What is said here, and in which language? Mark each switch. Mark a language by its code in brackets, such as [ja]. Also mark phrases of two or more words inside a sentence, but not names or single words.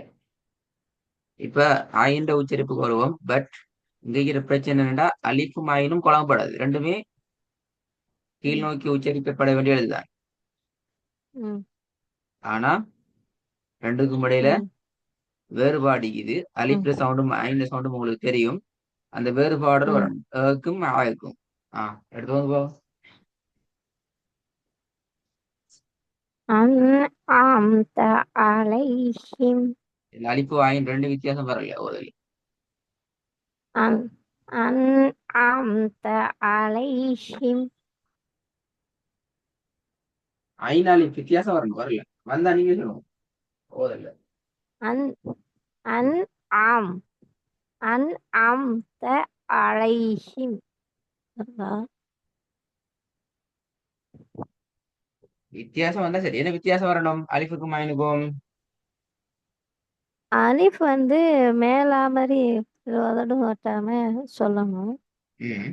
[ta] இப்ப ஆயின்ற உச்சரிப்புக்கு வருவோம். பட் இங்க இருக்கிற பிரச்சனை என்னன்னா, அலிஃபும் ஆயினும் குழம்பப்படாது. ரெண்டுமே கீழ் ம், நோக்கி உச்சரிக்கப்பட வேண்டிய எழுதுதான். ம், ஆனா ரெண்டுக்கும் இடையில ம், வேறுபாடு இது. ம். அலிஃப்ல சவுண்டும் ஐந்த சவுண்டும் உங்களுக்கு தெரியும். அந்த வேறுபாடு ம். வரணும். க்கும் ஆக்கும். எடுத்து வந்து போ. [ar] أنعمت عليهم [ta] இந்த அலிப்பு ஆயின் ரெண்டு வித்தியாசம் வரல ஓதல். [ar] أن أنعمت عليهم [ta] ஐன் அலிப் வித்தியாசம் வரணும், வரல. வந்தா நீங்க சொல்லுவோம் ஓதல்ல. [ar] أن أنعم أنعمت عليهم வருதா? [ta] வித்தியாசம் வந்தா சரி. என்ன வித்தியாசம் வரணும் அலிஃபுக்கும் ஐனுக்கும்? அலிஃப் வந்து மேலா மாதிரி உதடும் ஓட்டாம சொல்லணும். ம்.